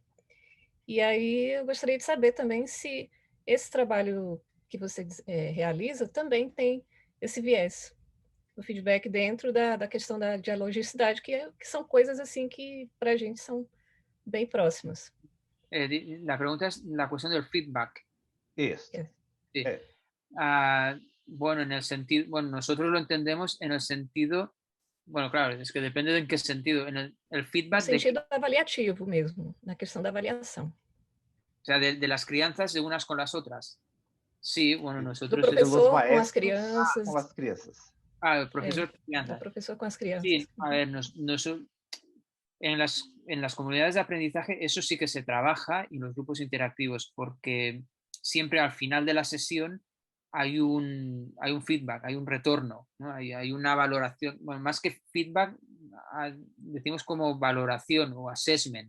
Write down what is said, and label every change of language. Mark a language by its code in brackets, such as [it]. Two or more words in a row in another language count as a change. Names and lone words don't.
[pt] E aí eu gostaria de saber também se esse trabalho que você realiza também tem esse viés, o feedback dentro da questão da dialogicidade, que são coisas assim que para a gente são bem próximas. [es] La pregunta es la cuestión del feedback. [pt] Isso. [es] Sí. [pt] É. [es] Bueno, en el sentido, bueno, nosotros lo entendemos en el sentido, bueno, claro, es que depende de en qué sentido, en el feedback [pt] No sentido avaliativo mesmo, na questão da avaliação. [es] o sea, de las crianzas de unas con las otras. Sí, bueno, [pt] Do [es] nosotros... [pt] professor com as crianças. Com as crianças. [es] El profesor con [pt] Do professor com as crianças. [es] Sí, a ver, en las comunidades de aprendizaje eso sí que se trabaja y los grupos interactivos, porque siempre al final de la sesión hay un feedback, hay un retorno, ¿no? Hay una valoración, bueno, más que feedback, decimos como valoración o assessment.